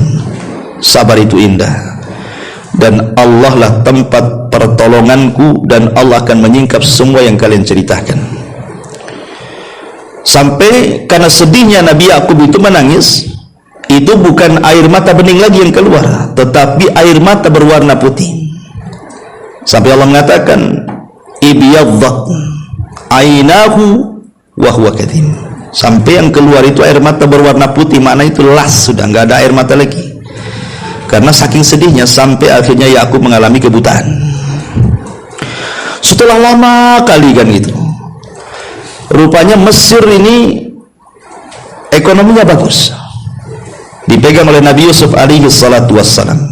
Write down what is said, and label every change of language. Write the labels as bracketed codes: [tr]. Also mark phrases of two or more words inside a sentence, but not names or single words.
[id] Sabar itu indah dan Allah lah tempat pertolonganku dan Allah akan menyingkap semua yang kalian ceritakan. Sampai karena sedihnya Nabi Yakub itu menangis, itu bukan air mata bening lagi yang keluar, tetapi air mata berwarna putih. Sampai Allah mengatakan [ar] وابيضت عيناه وهو كظيم. [id] Sampai yang keluar itu air mata berwarna putih, makna itu las, sudah nggak ada air mata lagi. Karena saking sedihnya sampai akhirnya Yakub mengalami kebutaan. Setelah lama kali kan gitu. Rupanya Mesir ini ekonominya bagus, dipegang oleh Nabi Yusuf alaihi salatu wassalam.